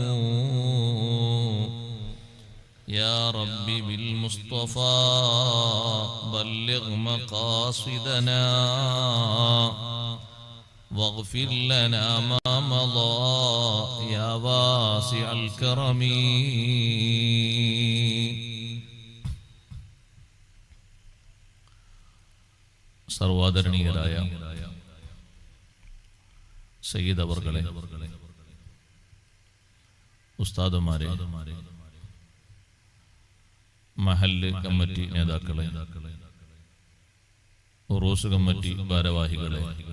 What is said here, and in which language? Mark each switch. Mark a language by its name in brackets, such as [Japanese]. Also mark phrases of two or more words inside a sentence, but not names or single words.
[Arabic] يا رب بالمصطفى بلغ مقاصدنا، واغفر لنا ما مضى يا واسع الكرم. [Malayalam] സർവാദരണീയരായ സയ്യിദ് അവർകളെ, ഉസ്താദുമാരെ, മഹല്ല് കമ്മിറ്റി നേതാക്കളെ, ഉറൂസ് കമ്മിറ്റി ഭാരവാഹികളെ,